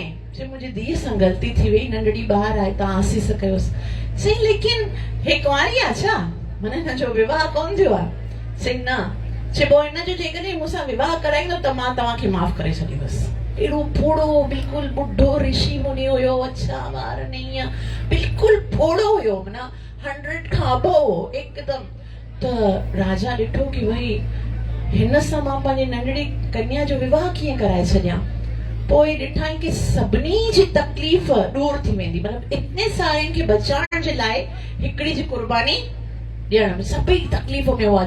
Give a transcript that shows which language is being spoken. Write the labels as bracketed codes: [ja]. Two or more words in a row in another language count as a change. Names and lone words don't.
[sd] जे मुंहिंजी धीअ सां ग़लती थी वई, नंढड़ी ॿार आहे, तव्हां आसीस कयोसि। चईं लेकिन हे कुंवारी आहे छा, माना हिन जो विवाह कोन थियो आहे? चईं न। चइबो हिन जो जेकॾहिं मूंसां विवाह कराईंदो त मां तव्हांखे माफ़ करे छॾींदुसि। एॾो फोड़ो बिल्कुलु ॿुढो ऋषि मुनि हुयो, अच्छा वार न ईअं बिल्कुलु फोड़ो हुयो, माना 100 खां अबव एकदम। त राजा ॾिठो कि भई हिन सां मां पंहिंजी नंढड़ी कन्या जो विवाह कीअं कराए छॾियां। पोइ ॾिठाई कि सभिनी जी तकलीफ़ दूर थी वेंदी, मतिलबु इतने सारनि खे बचाइण जे लाइ हिकिड़ी जी कुर्बानी ॾियण में सभई तकलीफ़ में हुआ।